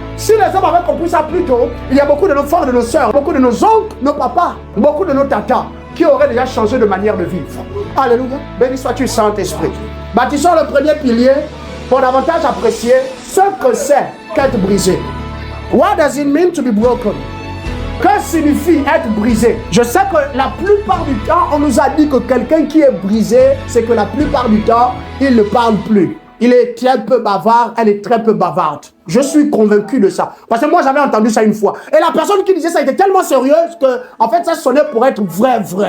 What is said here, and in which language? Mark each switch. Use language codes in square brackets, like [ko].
[fr] Si les hommes avaient compris ça plus tôt, il y a beaucoup de nos frères, de nos sœurs, beaucoup de nos oncles, nos papas, beaucoup de nos tatas qui auraient déjà changé de manière de vivre. Alléluia. Béni sois-tu, Saint-Esprit. Bâtissons le premier pilier pour davantage apprécier ce que c'est qu'être brisé. [en] What does it mean to be broken? [fr] Que signifie être brisé? Je sais que la plupart du temps, on nous a dit que quelqu'un qui est brisé, c'est que la plupart du temps, il ne parle plus. Il est très peu bavard, elle est très peu bavarde. Je suis convaincu de ça. Parce que moi, j'avais entendu ça une fois. Et la personne qui disait ça était tellement sérieuse que, en fait, ça sonnait pour être vrai.